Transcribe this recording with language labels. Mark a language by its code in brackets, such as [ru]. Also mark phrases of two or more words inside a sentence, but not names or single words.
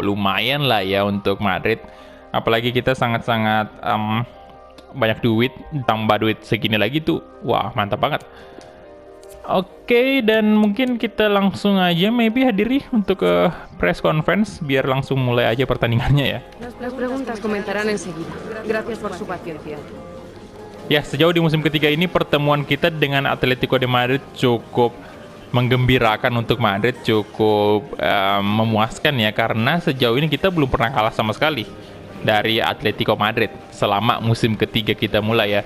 [id] Lumayan lah ya untuk Madrid. Apalagi kita sangat-sangat banyak duit, tambah duit segini lagi tuh. Wah, mantap banget. Oke, dan mungkin kita langsung aja maybe hadiri untuk [en] press conference [id] biar langsung mulai aja pertandingannya ya. [es] Las preguntas comentarán enseguida. Gracias por su paciencia. [id] Ya, sejauh di musim ketiga ini pertemuan kita dengan Atletico de Madrid cukup menggembirakan untuk Madrid, cukup memuaskan ya, karena sejauh ini kita belum pernah kalah sama sekali dari Atletico Madrid selama musim ketiga kita mulai ya.